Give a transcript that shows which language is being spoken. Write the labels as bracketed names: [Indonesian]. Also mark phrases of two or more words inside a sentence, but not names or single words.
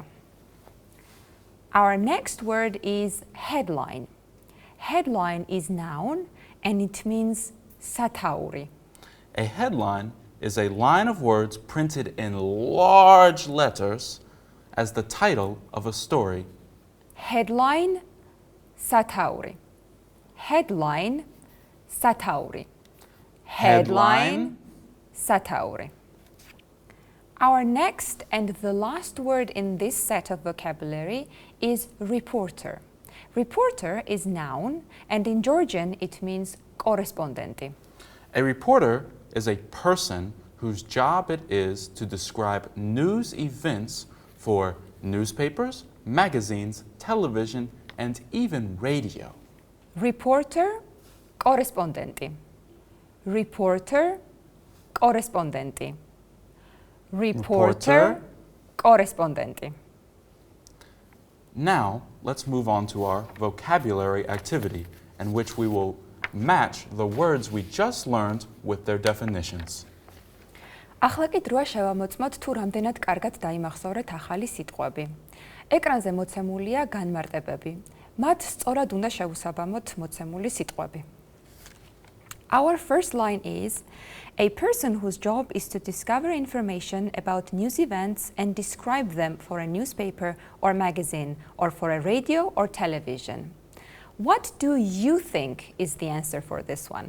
[English] Our next word is headline. Headline is noun and it means სათაური. A headline is a line of words printed in large letters as the title of a story. Headline, [Georgian] სათაური. [English] Headline, სათაური. Headline, სათაური. Our next and the last word in this set of vocabulary is reporter. Reporter is noun, and in Georgian it means კორესპონდენტი. A reporter is a person whose job it is to describe news events for newspapers, magazines, television, and even radio. reporter, [Georgian] კორესპონდენტი. reporter, კორესპონდენტი. [English] reporter, კორესპონდენტი. Now, let's move on to our vocabulary activity, in which we will match the words we just learned with their definitions. [Georgian] ახლა კი დროა შევამოწმოთ თუ რამდენად კარგად დაიმახსოვრეთ ახალი სიტყვები. ეკრანზე მოცემულია განმარტებები. მათ სწორად უნდა შევუსაბამოთ მოცემული სიტყვები. [English] Our first line is a person whose job is to discover information about news events and describe them for a newspaper or magazine or for a radio or television. What do you think is the answer for this one?